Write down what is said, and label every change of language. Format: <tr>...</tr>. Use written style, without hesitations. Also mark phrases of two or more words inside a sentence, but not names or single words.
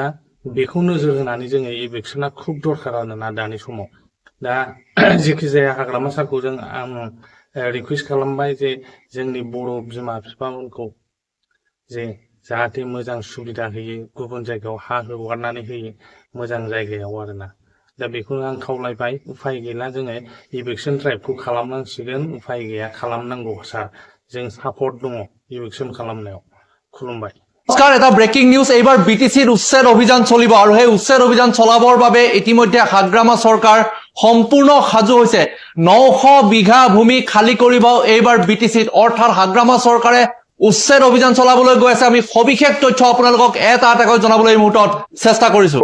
<brx>बेखौ नोजोर होनानै जोङो इभेक्सना खुब दरखार आरोना दानि समाव दा जेखि जाया हाग्रामा सारखौ जों आं रिकुवेस्ट खालामबाय जे जोंनि बर' बिमा बिफामोनखौ जे जाहाथे मोजां सुबिदा होयो गुबुन जायगायाव हा हगारनानै होयो मोजां जायगायाव आरोना दा बेखौनो आं खावलायबाय उफाय गैला जोङो</brx> <en>eviction drive</en> <brx>खालामनांसिगोन उफाय गैया खालामनांगौ सार जों सापर्ट दङ इभेक्सन खालामनायाव खुलुमबाय</brx> <as>নমস্কাৰ এটা</as> <en>breaking news</en> <as>এইবাৰ বিটিচিৰ উচ্ছেদ অভিযান চলিব আৰু সেই উচ্ছেদ অভিযান চলাবৰ বাবে ইতিমধ্যে হাগ্ৰামা চৰকাৰ সম্পূৰ্ণ সাজু হৈছে 900 বিঘা ভূমি খালি কৰিব এইবাৰ বিটিচিত অৰ্থাৎ হাগ্ৰামা চৰকাৰে উচ্ছেদ অভিযান চলাবলৈ গৈ আছে আমি সবিশেষ তথ্য আপোনালোকক এটা এটাকৈ জনাবলৈ এই মুহূৰ্তত চেষ্টা কৰিছো</as>